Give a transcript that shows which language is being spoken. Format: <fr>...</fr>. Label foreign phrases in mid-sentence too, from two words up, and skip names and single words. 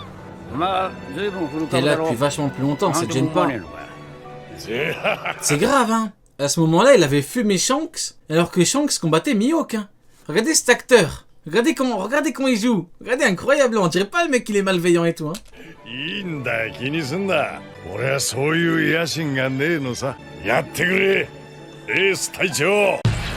<fr>T'es là depuis vachement plus longtemps, ça te gêne pas? C'est grave, hein. À ce moment-là, il avait fumé Shanks, alors que Shanks combattait Mihawk, hein. Regardez cet acteur. Regardez comment il joue. Regardez, incroyable. On dirait pas le mec qu'il est malveillant et tout, hein.</fr> <ja>いいんだ、気にすんな。俺はそういう野心がねえのさ。やってくれ、エース隊長。</ja>